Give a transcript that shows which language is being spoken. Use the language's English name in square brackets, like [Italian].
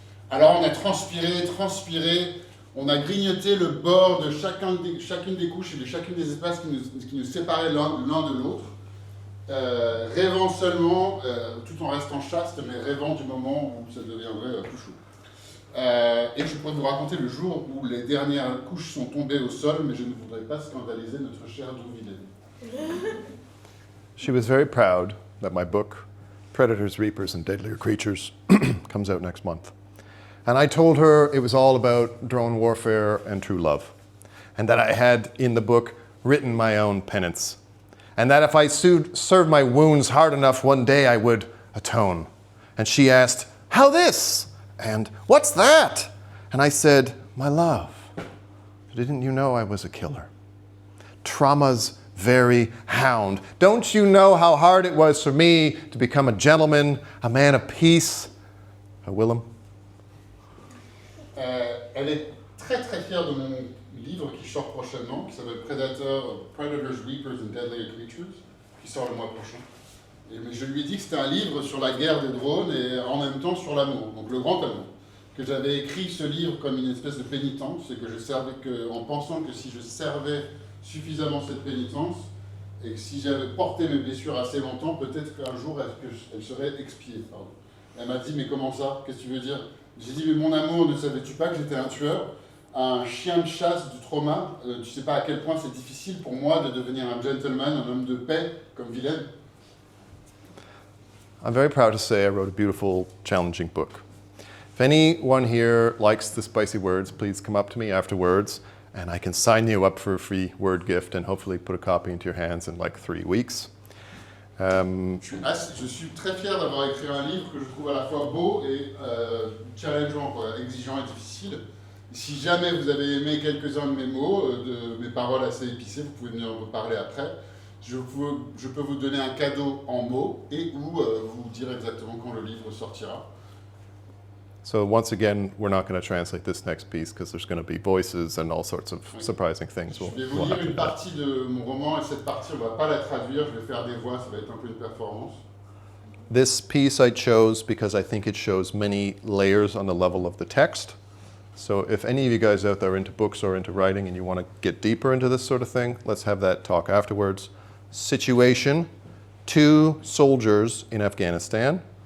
[French] Alors on a transpiré, on a grignoté le bord de chacune des couches et de chacune des espaces qui nous séparaient l'un de l'autre, rêvant seulement, tout en restant chaste, mais rêvant du moment où ça deviendrait plus chaud. Et je pourrais vous raconter le jour où les dernières couches sont tombées au sol, mais je ne voudrais pas scandaliser notre chère Drouville. [English] She was very proud that my book, Predators, Reapers, and Deadlier Creatures, comes out next month. And I told her it was all about drone warfare and true love. And that I had, in the book, written my own penance. And that if I served my wounds hard enough, one day I would atone. And she asked, "How this?" And "What's that?" And I said, "My love, didn't you know I was a killer? Trauma's very hound. Don't you know how hard it was for me to become a gentleman, a man of peace, a Willem?" [French] Elle est très fière de mon livre qui sort prochainement, qui s'appelle Predators, Reapers and Deadlier Creatures, qui sort le mois prochain. Mais je lui ai dit que c'était un livre sur la guerre des drones et en même temps sur l'amour, donc le grand amour. Que j'avais écrit ce livre comme une espèce de pénitence, et en pensant que si je servais suffisamment cette pénitence, et que si j'avais porté mes blessures assez longtemps, peut-être qu'un jour elles seraient expiées. Pardon. Elle m'a dit, mais comment ça? Qu'est-ce que tu veux dire? J'ai dit, mais mon amour, ne savais-tu pas que j'étais un tueur, un chien de chasse du trauma? Tu sais pas à quel point c'est difficile pour moi de devenir un gentleman, un homme de paix, comme Vilaine? [English] I'm very proud to say I wrote a beautiful, challenging book. If anyone here likes the spicy words, please come up to me afterwards, and I can sign you up for a free word gift and hopefully put a copy into your hands in like 3 weeks. [French] Je suis très fier d'avoir écrit un livre que je trouve à la fois beau et challengeant, quoi, exigeant et difficile. Si jamais vous avez aimé quelques-uns de mes mots, de mes paroles assez épicées, vous pouvez venir me parler après. Je peux vous donner un cadeau en mots et ou vous dire exactement quand le livre sortira. [English] So once again, we're not going to translate this next piece because there's going to be voices and all sorts of surprising things. [French] Je vais vous lire une partie de mon roman et cette partie, on ne va pas la traduire, je vais faire des voix, ça va être un peu une performance. [English] This piece I chose because I think it shows many layers on the level of the text. So if any of you guys out there are into books or into writing and you want to get deeper into this sort of thing, let's have that talk afterwards. Situation: 2 soldiers in Afghanistan.